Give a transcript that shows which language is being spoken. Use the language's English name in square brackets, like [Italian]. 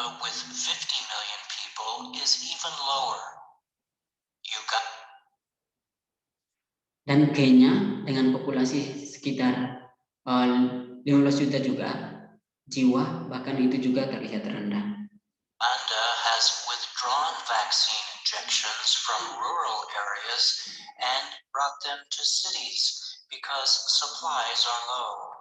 [English] with 50 million people is even lower. Uganda, [Indonesian] Dan Kenya dengan populasi sekitar 15 juta juga jiwa, bahkan itu juga terlihat rendah. [English] Uganda has withdrawn vaccine injections from rural areas and brought them to cities because supplies are low.